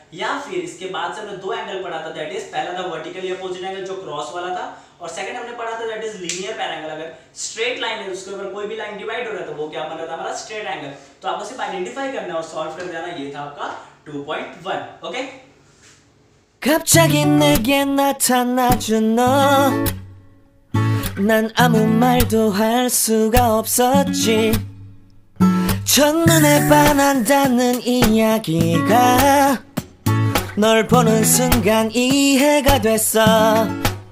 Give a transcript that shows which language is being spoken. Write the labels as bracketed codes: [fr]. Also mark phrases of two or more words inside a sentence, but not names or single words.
[hi] या फिर इसके बाद से हमने दो एंगल पढ़ा था, [en] that is [hi] पहला था [en] vertically opposite angle [hi] जो क्रॉस वाला था, और सेकंड हमने पढ़ा था [en] that is linear pair angle. [hi] अगर [en] straight line [hi] है उसके ऊपर कोई भी लाइन डिवाइड हो रहा है तो वो क्या बन रहा था, हमारा [en] straight angle. [hi] तो आपको सिर्फ आइडेंटिफाई करना और सॉल्व कर देना, ये था आपका 2.1। ओके, [ko] 갑자기 내게 나타나준 너, 난 아무 말도 할 수가 없었지. 첫눈에 반한다는 이야기가 널 보는 순간 이해가 됐어.